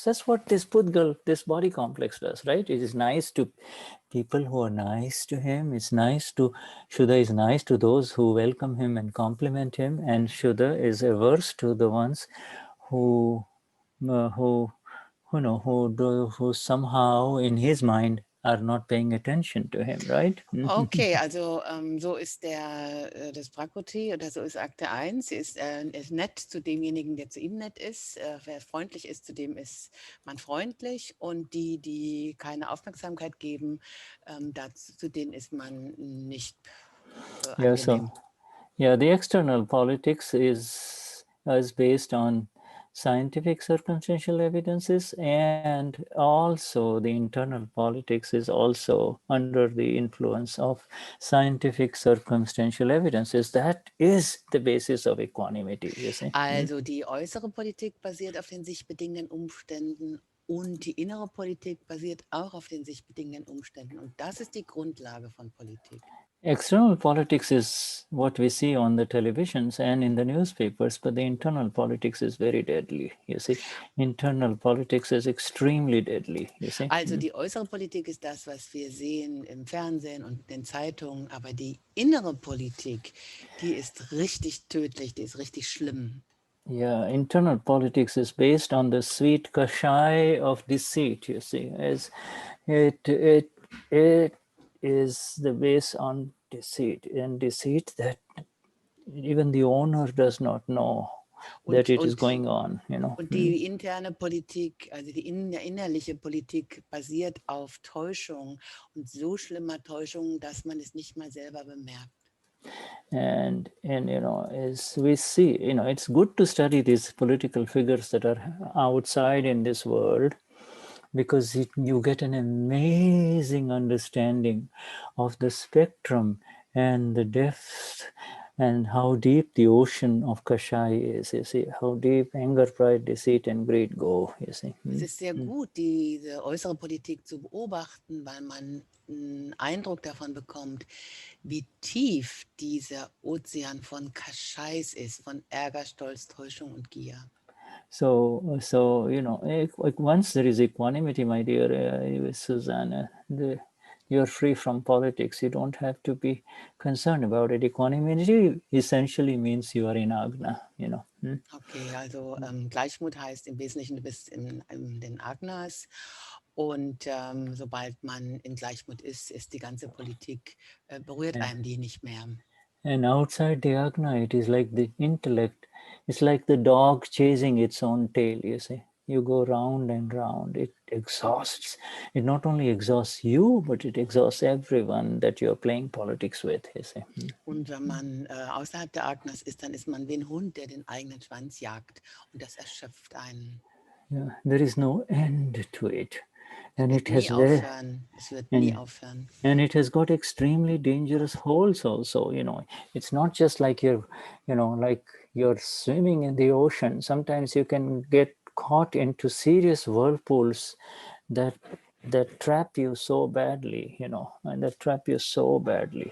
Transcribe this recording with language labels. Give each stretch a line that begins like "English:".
English: That's what this Pudgal, this body complex does, right? It is nice to people who are nice to him. It's nice to, Shuddha is nice to those who welcome him and compliment him, and Shuddha is averse to the ones who somehow in his mind are not paying attention to him, right?
German: Okay, also so ist das Prakriti oder so ist Akte 1. Sie ist nett zu demjenigen, der zu ihm nett ist. Wer freundlich ist, zu dem ist man freundlich. Und die keine Aufmerksamkeit geben, zu denen ist man nicht angenehm.
English: The external politics is based on scientific circumstantial evidences, and also the internal politics is also under the influence of scientific circumstantial evidences. That is the basis of equanimity, you see.
German: Also die äußere Politik basiert auf den sich bedingenden Umständen und die innere Politik basiert auch auf den sich bedingenden Umständen. Und das ist die Grundlage von Politik.
English: External politics is what we see on the televisions and in the newspapers, but the internal politics is very deadly, you see. Internal politics is extremely deadly, you see.
German: Also die äußere Politik ist das, was wir sehen im Fernsehen und in den Zeitungen, aber die innere Politik, die ist richtig tödlich, die ist richtig schlimm.
English: Yeah, internal politics is based on the sweet kashai of deceit, you see. As it is the base on deceit, and deceit that even the owner does not know that it is going on,
German: Und die interne Politik, also die innerliche Politik basiert auf Täuschung und so schlimmer Täuschung, dass man es nicht mal selber bemerkt.
English: And as we see, it's good to study these political figures that are outside in this world, because you get an amazing understanding of the spectrum and the depth and how deep the ocean of Kashai is. You see, how deep anger, pride, deceit, and greed go. You see.
German: Es ist sehr gut, diese äußere Politik zu beobachten, weil man einen Eindruck davon bekommt, wie tief dieser Ozean von Kaschais ist, von Ärger, Stolz, Täuschung und Gier.
English: So you know, like once there is equanimity, my dear Susanne, you're free from politics. You don't have to be concerned about it. Equanimity essentially means you are in Agna, you know.
German: Okay, also Gleichmut heißt im Wesentlichen, du bist in den Agnas und sobald man in Gleichmut ist die ganze Politik, berührt einem die nicht mehr.
English: And outside the Agna, it is like the intellect. It's like the dog chasing its own tail, you see. You go round and round. It exhausts. It not only exhausts you, but it exhausts everyone that you're playing politics with, you see.
German: Und wenn man außerhalb der Agnas ist, dann ist man wie ein Hund, der den eigenen Schwanz jagt. Und das erschöpft einen.
English: Yeah, there is no end to it. And
German: Es
English: it
German: wird
English: has
German: nie aufhören. Es wird nie aufhören.
English: and it has got extremely dangerous holes also, you know. It's not just like like you're swimming in the ocean. Sometimes you can get caught into serious whirlpools that trap you so badly, you know, and that trap you so badly.